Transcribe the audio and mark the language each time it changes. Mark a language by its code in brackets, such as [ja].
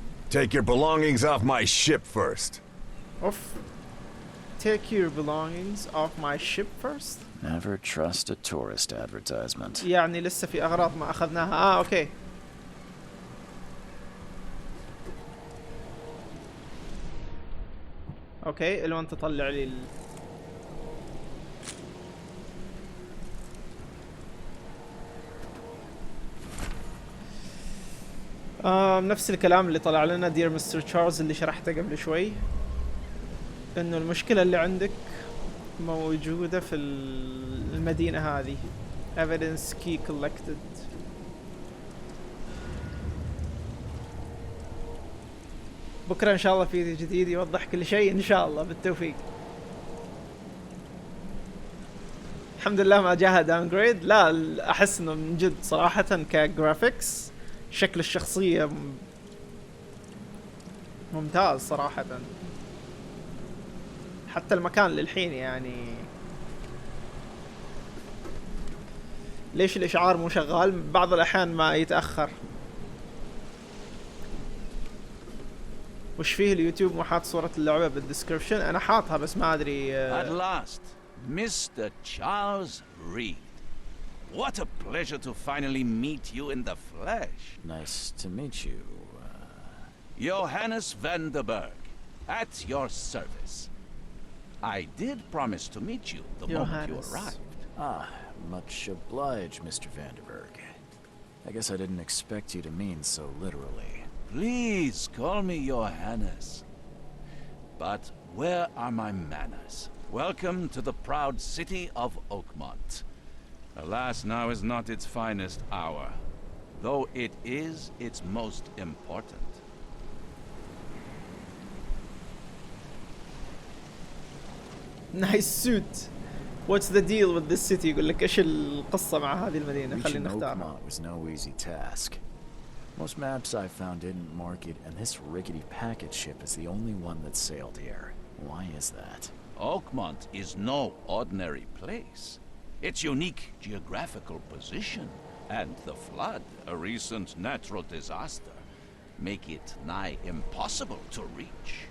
[en] Take your belongings off my ship first. اوف. Take your belongings off my ship first. Never trust a tourist advertisement. [ar] يعني لسه في اغراض ما اخذناها. اوكي. اوكي الوان تطلع لي نفس الكلام اللي طلع لنا دير مستر تشارلز اللي شرحته قبل شوي، انه المشكلة اللي عندك موجودة في المدينة هذه. [en] evidence key collected. [ar] بكرة ان شاء الله في جديد يوضح كل شيء ان شاء الله. بالتوفيق. الحمد لله ما جاها داونجريد. لا احس انه من جد صراحة كجرافيكس شكل الشخصية ممتاز صراحة. حتى المكان للحين يعني ليش الاشعار مو شغال؟ بعض الاحيان ما يتأخر. وش فيه اليوتيوب مو حاط صورة اللعبة بالديسكربشن؟ انا حاطها بس ما ادري. [en] At last, Mr. Charles Reed. What a pleasure to finally meet you in the flesh. Nice to meet you. Johannes van der Berg, at your service. I did promise to meet you the moment you arrived. Ah, much obliged, Mr. Vanderberg. I guess I didn't expect you to mean so literally. Please call me Johannes. But where are my manners? Welcome to the proud city of Oakmont. Alas, now is not its finest hour, though it is its most important. Nice suit. What's the deal with this city؟ [ar] يقول لك ايش القصة مع هذه المدينة؟ خلينا [en] Reaching [ar] نختارها. [en] Oakmont was no easy task. Most maps I found didn't mark it, and this rickety packet ship is the only one that sailed here. Why is that? Oakmont is no ordinary place. Its unique geographical position and the flood, a recent natural disaster, make it nigh impossible to reach.